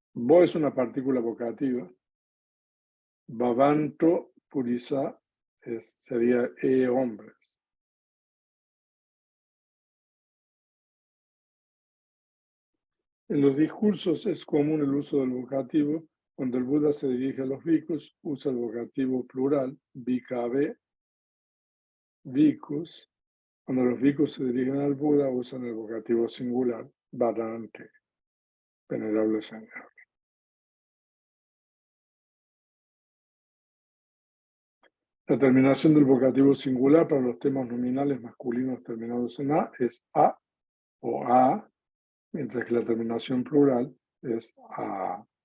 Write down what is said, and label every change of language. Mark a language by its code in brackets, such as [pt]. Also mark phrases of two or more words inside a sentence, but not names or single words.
[es] Bo es una partícula vocativa [pi] Bhavanto Purisa [es] sería hombres. En los discursos es común el uso del vocativo. Cuando el Buda se dirige a los bhikkhus, usa el vocativo plural, [pi] bhikkhave, bhikkhus. [es] Cuando los bhikkhus se dirigen al Buda, usan el vocativo singular, Bharante, venerable señor. La terminación del vocativo singular para los temas nominales masculinos terminados en A es A o A, mientras que la terminación plural es A.